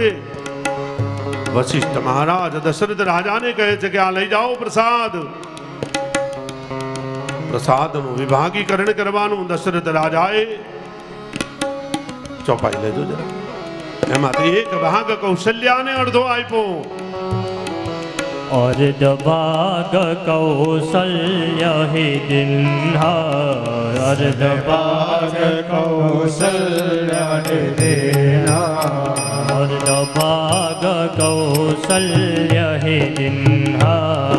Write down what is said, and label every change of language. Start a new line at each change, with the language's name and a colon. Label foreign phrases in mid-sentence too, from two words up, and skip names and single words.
Gujarati: વશિષ્ઠ મહારાજ દશરથ રાજાને કહે છે કે આ લઈ જાઓ પ્રસાદ. પ્રસાદનું વિભાગીકરણ કરવાનું દશરથ રાજાએ ચોપાઈ લેજો જરા. એમાંથી એક ભાગ કૌશલ્યાને અડધો આપ્યો.
Awadhi: अर्ध भाग कौसल्य हि दिन्हा, अर्ध भाग कौसल्य हि दिन्हा, अर्ध भाग कौसल्य हि दिन्हा,